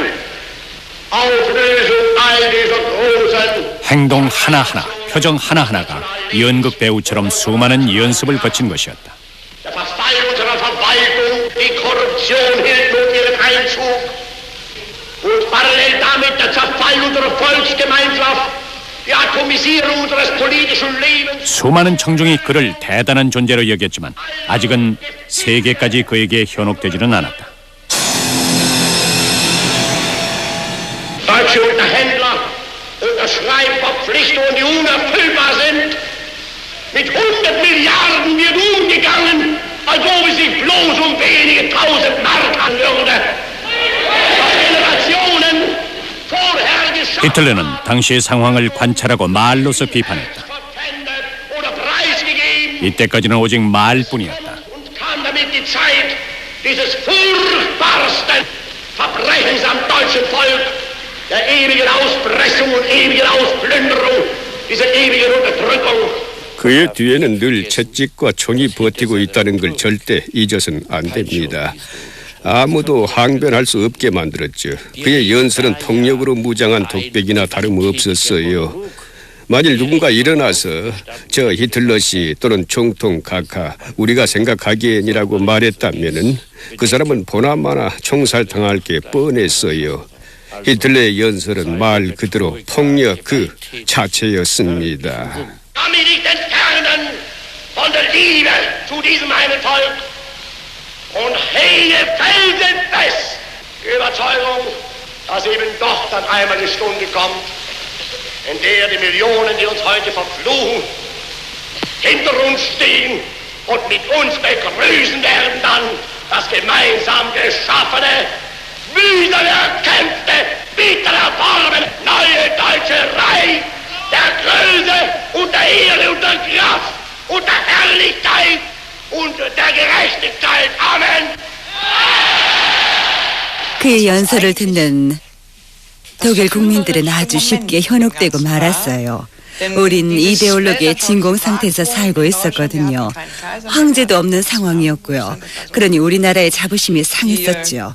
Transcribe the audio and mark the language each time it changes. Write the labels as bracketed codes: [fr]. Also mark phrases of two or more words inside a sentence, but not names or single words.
[de] Auflösung all dieser großen [ko] 행동 하나하나, 표정 하나하나가 연극 배우처럼 수많은 연습을 거친 것이었다. [de] Der Verfall unserer Verwaltung, die Korruption hielt nun ihren Einzug und parallel damit der Zerfall unserer Volksgemeinschaft, die Atomisierung unseres politischen Lebens. [ko] 수많은 청중이 그를 대단한 존재로 여겼지만 아직은 세계까지 그에게 현혹되지는 않았다. [de] Deutsche Unterhändler unterschreiben Verpflichtungen, die unerfüllbar sind. Mit 100 Milliarden wird umgegangen, als ob es sich bloß um wenige tausend Mark handeln würde. Was Generationen vorher geschaffen [ko] 히틀러는 당시의 상황을 관찰하고 말로서 비판했다. [de] verpfändet oder preisgegeben [ko] 이때까지는 오직 말뿐이었다. [de] und kam damit die Zeit dieses furchtbarsten Verbrechens am deutschen Volk, der ewigen Auspressung und ewigen Ausplünderung, dieser ewigen Unterdrückung. [ko] 그의 뒤에는 늘 채찍과 총이 버티고 있다는 걸 절대 잊어서는 안 됩니다. 아무도 항변할 수 없게 만들었죠. 그의 연설은 폭력으로 무장한 독백이나 다름없었어요. 만일 누군가 일어나서 저 히틀러 씨 또는 총통 각하 우리가 생각하기엔이라고 말했다면은 그 사람은 보나마나 총살당할 게 뻔했어요. 히틀러의 연설은 말 그대로 폭력 그 자체였습니다. [de] Kann mich nicht entfernen von der Liebe zu diesem einen Volk und hege felsenfest die Überzeugung, dass eben doch dann einmal die Stunde kommt, in der die Millionen, die uns heute verfluchen, hinter uns stehen und mit uns begrüßen werden dann das gemeinsam geschaffene, mühsam erkämpfte, bitter erworbene neue deutsche Reich der Größe und der Ehre und der Kraft und der Herrlichkeit und der Gerechtigkeit. Amen. [ko] 그의 연설을 듣는 독일 국민들은 아주 쉽게 현혹되고 말았어요. 우린 이데올로기의 진공 상태에서 살고 있었거든요. 황제도 없는 상황이었고요. 그러니 우리나라의 자부심이 상했었죠.